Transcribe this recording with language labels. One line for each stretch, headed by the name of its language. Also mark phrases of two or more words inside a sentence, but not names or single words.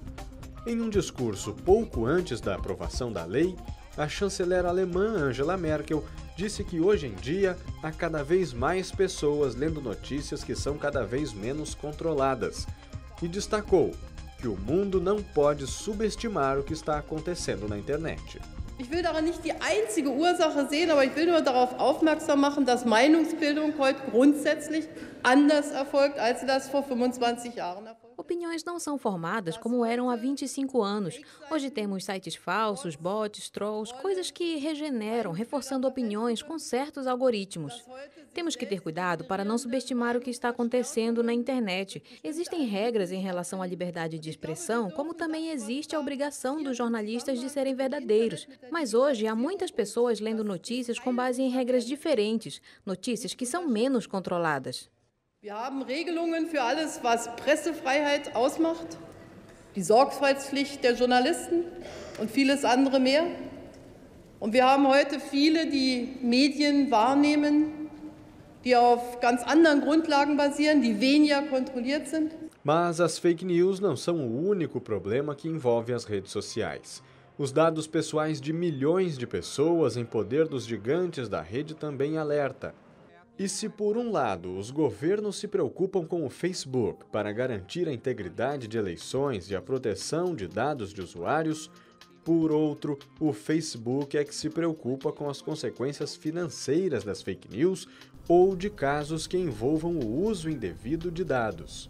Portuguese: Em um discurso pouco antes da aprovação da lei, a chanceler alemã Angela Merkel disse que hoje em dia há cada vez mais pessoas lendo notícias que são cada vez menos controladas e destacou que o mundo não pode subestimar o que está acontecendo na internet.
German: Ich will darin nicht die einzige Ursache sehen, aber ich will nur darauf aufmerksam machen, dass Meinungsbildung heute grundsätzlich anders erfolgt, als sie das vor 25 Jahren erfolgt.
Portuguese: Opiniões não são formadas como eram há 25 anos. Hoje temos sites falsos, bots, trolls, coisas que regeneram, reforçando opiniões com certos algoritmos. Temos que ter cuidado para não subestimar o que está acontecendo na internet. Existem regras em relação à liberdade de expressão, como também existe a obrigação dos jornalistas de serem verdadeiros. Mas hoje há muitas pessoas lendo notícias com base em regras diferentes, notícias que são menos controladas.
German: Wir haben Regelungen für alles, was Pressefreiheit ausmacht, die Sorgfaltspflicht der Journalisten und vieles andere mehr. Und wir haben heute viele, die Medien wahrnehmen, die auf ganz anderen Grundlagen basieren, die weniger kontrolliert sind.
Portuguese: Mas as
English: fake news
Portuguese: não são o único problema que envolve as redes sociais. Os dados pessoais de milhões de pessoas em poder dos gigantes da rede também alerta. E se, por um lado, os governos se preocupam com o Facebook para garantir a integridade de eleições e a proteção de dados de usuários, por outro, o Facebook é que se preocupa com as consequências financeiras das
English: fake news
Portuguese: ou de casos que envolvam o uso indevido de dados.